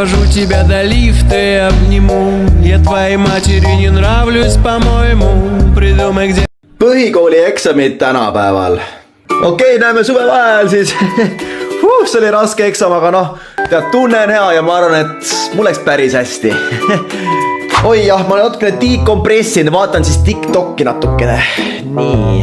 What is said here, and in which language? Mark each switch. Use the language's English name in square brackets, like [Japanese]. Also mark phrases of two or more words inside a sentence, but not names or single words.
[Russian] тебя до лифта и обниму. Я твоей матери не нравлюсь, по-моему. Придумай, где... [Estonian] Põhikooli eksamid tänapäeval. Okei, näeme suvevaheajal siis. See oli raske eksam, aga noh, tead, tunne on hea ja ma arvan, et mul läks päris hästi. Oi jah, ma olen natukene dekompressinud, vaatan siis TikTok'i natukene. Nii.